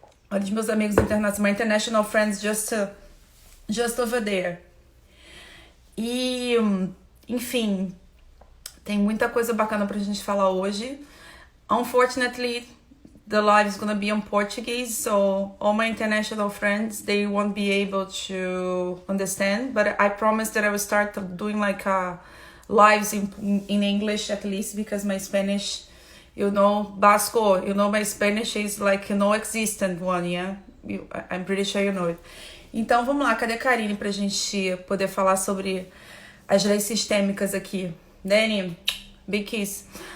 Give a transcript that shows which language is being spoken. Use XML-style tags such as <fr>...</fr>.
<pt>Olha os meus amigos internacionais,</pt> <en>my international friends just over there.</en> <pt>E, enfim, tem muita coisa bacana pra gente falar hoje.</pt> <en>Unfortunately, the live is gonna be in Portuguese, so all my international friends, they won't be able to understand, but I promise that I will start doing like lives in English at least, because my Spanish, Basco, my Spanish is like no existent one, yeah? I'm pretty sure you know it.</en> <pt>Então vamos lá, cadê a Karine pra gente poder falar sobre as leis sistêmicas aqui?</pt> <en>Dani, big kiss.</en>